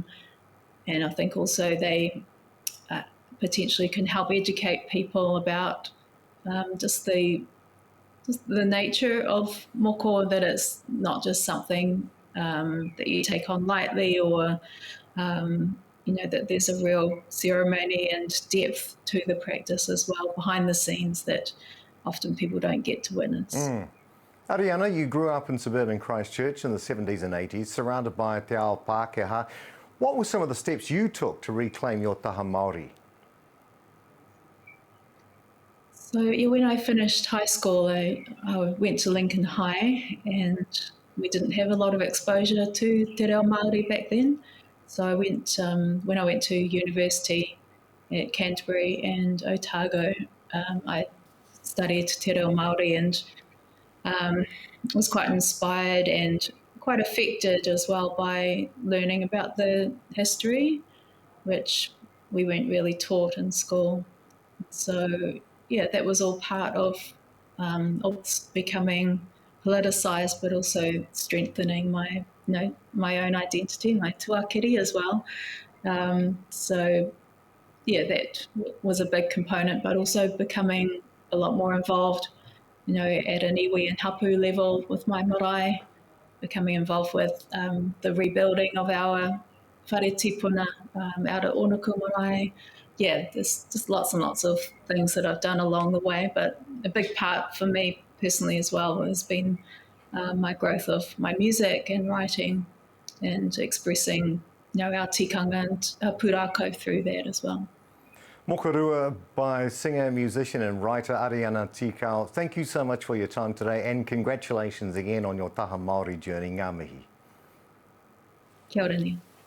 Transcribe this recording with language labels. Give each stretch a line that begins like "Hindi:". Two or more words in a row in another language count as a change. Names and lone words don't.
English: And I think also they potentially can help educate people about just the nature of moko, that it's not just something that you take on lightly, or that there's a real ceremony and depth to the practice as well behind the scenes that often people don't get to witness. Ariana, you grew up in suburban Christchurch in the 70s and 80s, surrounded by
Māori: te ao Pākehā.
English: What were some of the steps you took to reclaim your
Māori: taha Māori?
English: So when I finished high school, I went to Lincoln High, and we didn't have a lot of exposure to
Māori: te reo Māori
English: back then. So I went, when I went to university at Canterbury and Otago, I studied
Māori: te reo Māori,
English: and was quite inspired and quite affected as well by learning about the history, which we weren't really taught in school. So yeah, that was all part of becoming politicised, but also strengthening my own identity, my tuakiri as well. So yeah, that was a big component, but also becoming a lot more involved, at an iwi and hapu level with my marae, becoming involved with the rebuilding of our
Māori: whare tipuna
English: out at Onuku marae. Yeah, there's just lots and lots of things that I've done along the way, but a big part for me personally as well has been my growth of my music and writing and expressing, our tikanga and pūrākau through that as well. Mokorua by singer, musician and writer Ariana Tikau. Thank you so much for your time today, and congratulations again on your
Māori: taha Māori
English: journey.
Māori: Ngā mihi. Kia ora, Neil.